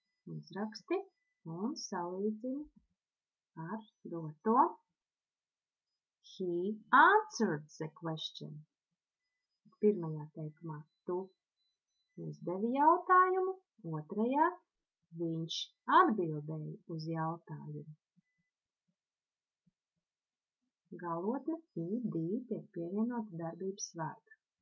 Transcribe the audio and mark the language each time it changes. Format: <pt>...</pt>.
<lv>Uzraksti un salīdzini ar doto.</lv> <en>He answered the question.</en> <lv>Pirmajā teikumā tu uzdevi jautājumu, otrajā viņš atbildēja uz jautājumu. Galotne id tiek pievienota darbības vārdā.</lv>